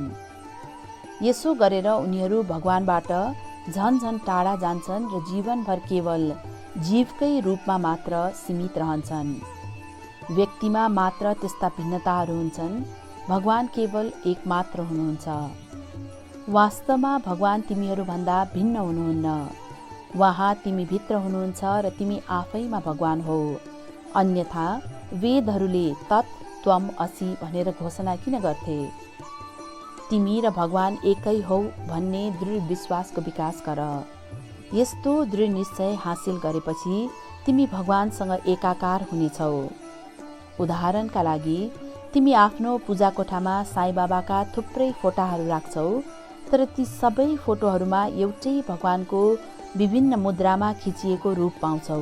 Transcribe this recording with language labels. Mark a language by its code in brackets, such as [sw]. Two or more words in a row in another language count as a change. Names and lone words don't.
[ne] यसो गरेर उनीहरू भगवानबाट झन झन टाढा जान्छन् र जीवनभर केवल जीवकै रूपमा मात्र सीमित रहन्छन्। व्यक्तिमा मात्र त्यस्ता भिन्नताहरू हुन्छन्, भगवान केवल एक मात्र हुनुहुन्छ। वास्तवमा भगवान तिमीहरूभन्दा भिन्न हुनुहुन्न। उहाँ तिमीभित्र हुनुहुन्छ र तिमी आफैमा भगवान हो। अन्यथा वेदहरूले [sa] तत् त्वम् असि [ne] भनेर घोषणा किन गर्थे? तिमी र भगवान एकै हौ भन्ने दृढ विश्वासको विकास गर। यस्तो दृढ निश्चय हासिल गरेपछि तिमी भगवानसँग एकाकार हुनेछौ। उदाहरणका लागि तिमी आफ्नो पूजा कोठामा साई बाबाका थुप्रै फोटाहरू राख्छौ, तर ती सबै फोटोहरूमा एउटै भगवानको विभिन्न मुद्रामा खिचिएको रूप पाउँछौ।